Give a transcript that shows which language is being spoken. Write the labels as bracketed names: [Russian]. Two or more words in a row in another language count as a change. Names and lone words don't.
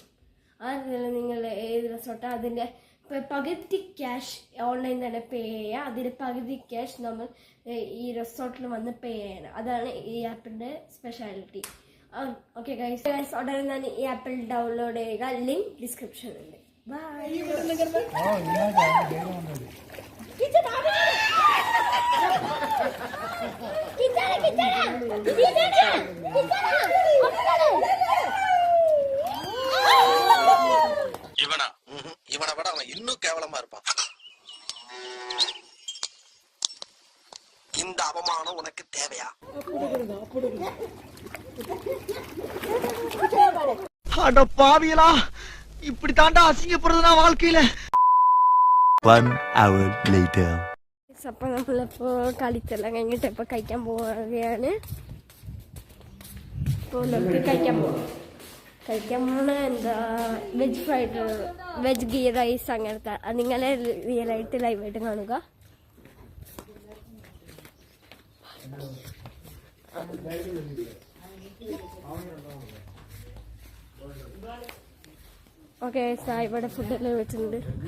[Malayalam] അതിൽ നിങ്ങൾ ഏത് റിസോർട്ടാണ് അതിൻ്റെ പകുതി [English] cash online [Malayalam] തന്നെ പേ ചെയ്യുക. അതിന് പകുതി ക്യാഷ് നമ്മൾ ഈ റിസോർട്ടിൽ വന്ന് പേ ചെയ്യണം. അതാണ് ഈ ആപ്പിൻ്റെ സ്പെഷ്യാലിറ്റി. [English] okay guys, [Malayalam] ഉടനെ തന്നെ ഈ ആപ്പിൽ ഡൗൺലോഡ് ചെയ്യുക. ലിങ്ക് ഡിസ്ക്രിപ്ഷനിലുണ്ട്. ബൈ. [Tamil] இவனை விட அவன் இன்னும் கேவலமா இருப்பான். இந்த அவமானம் உனக்கு தேவையா? அட பாவியலா, இப்படி தாண்டா அசிங்கப்படுறதுனா வாழ்க்கையில. [English] 1 hour later. [Malayalam] അപ്പൊ നമ്മളിപ്പോ കളിച്ചെല്ലാം കഴിഞ്ഞിട്ട് ഇപ്പൊ കഴിക്കാൻ പോവുകയാണ്. ഇപ്പോൾ നമുക്ക് കഴിക്കാൻ പോണ എന്താ [English] veg ghee rice [Malayalam] അങ്ങനത്തെ. നിങ്ങളെ റിയലായിട്ട് ലൈവായിട്ട് കാണുക. ഓക്കെ, ഇവിടെ ഫുഡെല്ലാം വെച്ചിട്ടുണ്ട്.